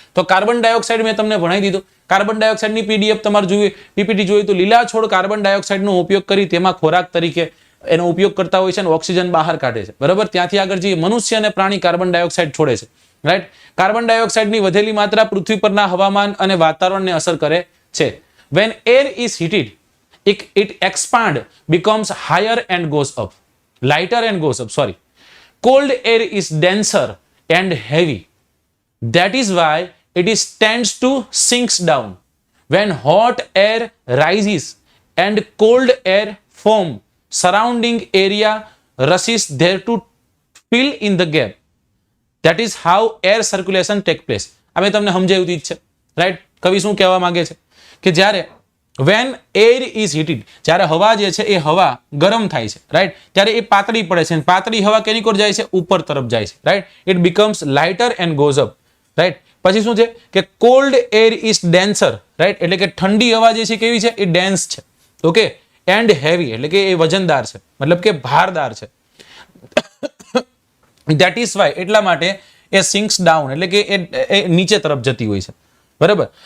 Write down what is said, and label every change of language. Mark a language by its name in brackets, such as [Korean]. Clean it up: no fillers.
[Gujarati] તો carbon dioxide મેં તમને ભણાવી દીધું. કાર્બન ડાયોક્સાઇડની પીડીએફ તમારે જોઈએ, પીપીટી જોઈએ તો લીલા છોડ કાર્બન ડાયોક્સાઇડનો ઉપયોગ કરી તેમાં ખોરાક તરીકે એનો ઉપયોગ કરતા હોય છે અને ઓક્સિજન બહાર કાઢે છે, બરાબર. ત્યાંથી આગળ જઈએ, મનુષ્ય અને પ્રાણી કાર્બન ડાયોક્સાઇડ છોડે છે, રાઈટ. કાર્બન ડાયોક્સાઇડની વધેલી માત્રા પૃથ્વી પરના હવામાન અને વાતાવરણને અસર કરે છે. [English] When air is heated, it expand, becomes higher and goes up, lighter and goes up, sorry. Cold air is denser and heavy. That is why it is tends to sinks down. When hot air rises and cold air form, surrounding area rushes there to fill in the gap. That is how air circulation take place. [Gujarati] અમે તમને સમજાવ્યું જ છે, right. કવિ શું કહેવા માંગે છે કે જ્યારે [English] when air is heated, [Gujarati] જ્યારે હવા જે છે એ હવા ગરમ થાય છે, રાઈટ, ત્યારે એ પાતળી પડે છે. પાતળી હવા કેની કોર જાય છે? ઉપર તરફ જાય છે, right. [English] It becomes lighter and goes up, right. [Gujarati] પછી શું છે કે [English] cold air is denser, [Gujarati] right, એટલે કે ઠંડી હવા જે છે કેવી છે? એ ડેન્સ છે, ઓકે. એન્ડ હેવી એટલે કે એ વજનદાર છે, મતલબ કે ભારદાર છે. [English] That is why, [Gujarati] એટલા માટે એ sinks down એટલે કે એ નીચે તરફ જતી હોય છે, બરાબર.